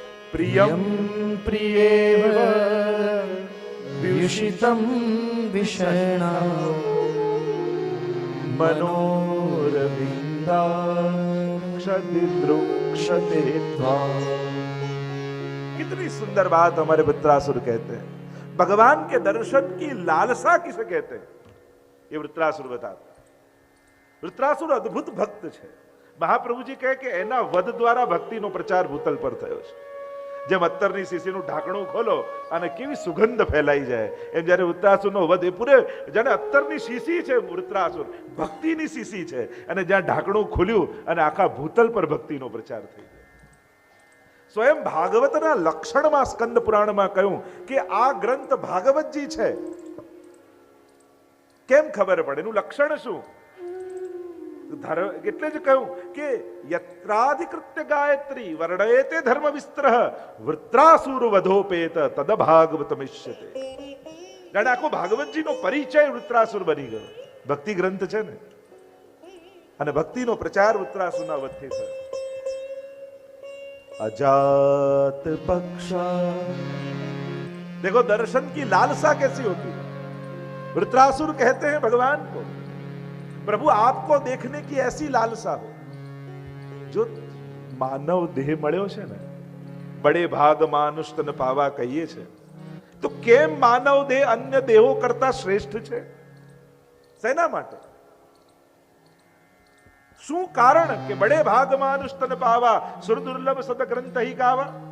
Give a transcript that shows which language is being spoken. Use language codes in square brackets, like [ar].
[sa] પ્રિયમ પ્રિયેવ વ્યુષિતમ વિષયણા मनोरविंदाक्षतिद्रुक्षते त्वां. [hi] कितनी सुंदर बात हमारे वृत्रासुर कहते हैं. भगवान के दर्शन की लालसा किसे कहते हैं ये वृत्रासुर बताते हैं. वृत्रासुर अद्भुत भक्त है. महाप्रभु जी कहे कि [gu] एना वध द्वारा भक्तिनो प्रचार भूतल पर थयो છે. જેમ અત્તરની શીશીનું ઢાંકણું ખોલો અને કેવી સુગંધ ફેલાઈ જાય, એમ જ્યારે વૃત્રાસુરનો વધ એ પૂરે જાણે અત્તરની શીશી છે. વૃત્રાસુર ભક્તિની શીશી છે અને જ્યાં ઢાંકણું ખુલ્યું અને આખા ભૂતલ પર ભક્તિનો પ્રચાર થઈ ગયો. સ્વયં ભાગવતના લક્ષણમાં સ્કંદ પુરાણમાં કહ્યું કે આ ગ્રંથ ભાગવતજી છે. કેમ ખબર પડે? એનું લક્ષણ શું? એટલે જ કહ્યું કે [sa] યત્રાધિકૃત્ય ગાયત્રી વર્ણયતે ધર્મ વિસ્તરઃ વૃત્રાસુર વધોપેત તદ ભાગવતમિષ્યતે. [gu] જાણે આખો ભાગવતજીનો પરિચય વૃત્રાસુર બની ગયો. ભક્તિ ગ્રંથ છે ને, અને ભક્તિનો પ્રચાર વૃત્રાસુરના વચ્ચે છે. [sa] अजात पक्षा. [hi] देखो दर्शन की लालसा कैसी होती है. वृत्रासुर कहते हैं भगवान को, प्रभु आपको देखने की ऐसी लालसा हो. जो मानव देह [gu] મળ્યો છે ને, [hi] બડે ભાગ માનુષ તન પાવા [gu] કહીએ છે, તો કેમ માનવ દેહ અન્ય દેહો કરતા શ્રેષ્ઠ છે? શેના માટે? શું કારણ કે [hi] બડે ભાગ માનુષ તન પાવા સુર દુર્લભ સદ ગ્રંથ હી ગાવા?